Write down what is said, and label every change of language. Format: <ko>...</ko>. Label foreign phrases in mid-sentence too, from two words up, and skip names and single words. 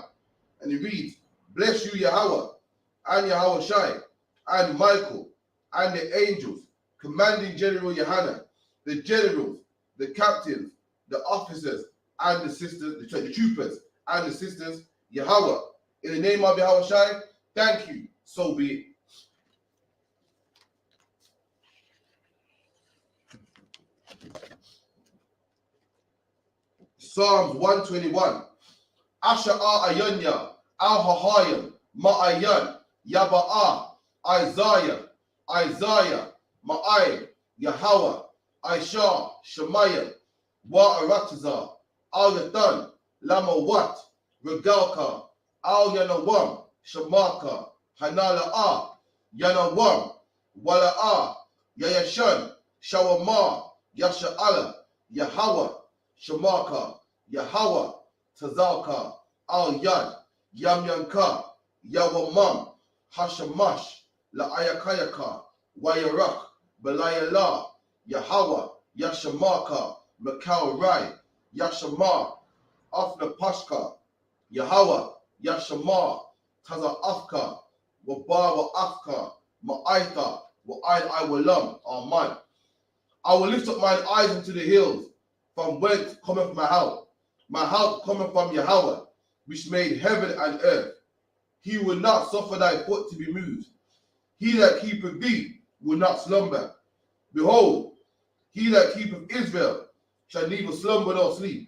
<en>And it reads, bless you Yahweh, and Yahweh Shai, and Michael, and the angels, commanding General YAHANNA, the generals, the captains, the officers, and the sisters, the troopers, and the sisters, Yahweh. In the name of Yahweh Shai, thank you, so be it. Psalms 121. Asha'a Ayanya, Al-Hahayim, Ma'ayan, Yaba'a, Isaiah, Ma'ay, Yahweh, Aisha, Shemayim, Wa'arataza, Al-Yathan, Lamawat, Regalka, Al-Yanawam, Shamaka, Hanala'a, Yanawam, Wala'a, Yayashan, Shawama, Yasha'ala, Yahweh, Shamaka, Yahweh, Tazalka, Al-Yad, Yamyanka, Yawamam, Hashamash, La'ayakayaka, Wayarak, Belayala, Yahweh, Yashamaka, Makau Rai, Yashama, Afna Pashka, Yahweh, Yashama, Taza Afka, Wabawa Afka, Ma'aitha, Wa'ain I Walam, Aman. I will lift up mine eyes into the hills, from whence cometh my help. My help cometh from Yahweh, which made heaven and earth. He will not suffer thy foot to be moved. He that keepeth thee will not slumber. Behold, he that keepeth Israel shall neither slumber nor sleep.</en>